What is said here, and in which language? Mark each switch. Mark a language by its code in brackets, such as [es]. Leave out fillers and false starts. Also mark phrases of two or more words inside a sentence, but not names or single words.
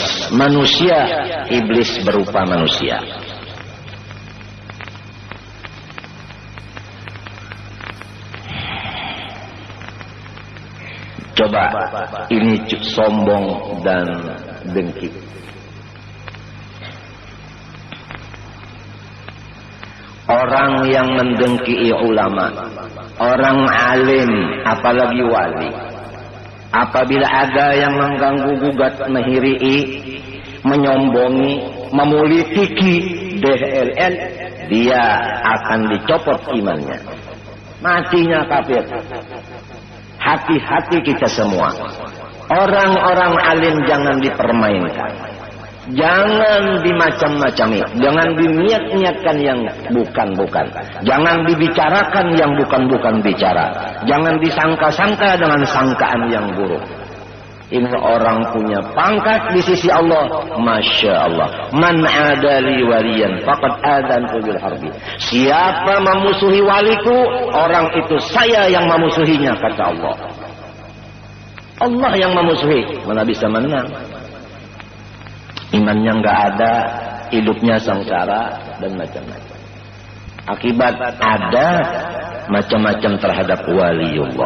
[id] Manusia, iblis berupa manusia. Coba, ini sombong dan dengki. Orang yang mendengki ulama, orang alim, apalagi wali, apabila ada yang mengganggu-gugat, mehirii, menyombongi, memulitiki DLL, dia akan dicopot imannya. Matinya kafir. Hati-hati kita semua. Orang-orang alim jangan dipermainkan. Jangan dimacam-macami. Jangan diniat-niatkan yang bukan-bukan. Jangan dibicarakan yang bukan-bukan bicara. Jangan disangka-sangka dengan sangkaan yang buruk. Ini orang punya pangkat di sisi Allah. [ar] Masya Allah. Man adali waliyan faqad adantu bil harbi. [id] Siapa memusuhi waliku, orang itu saya yang memusuhinya, kata Allah. Allah yang memusuhi, mana bisa menang? Imannya enggak ada, hidupnya sengsara dan macam-macam. Akibat ada macam-macam terhadap waliullah.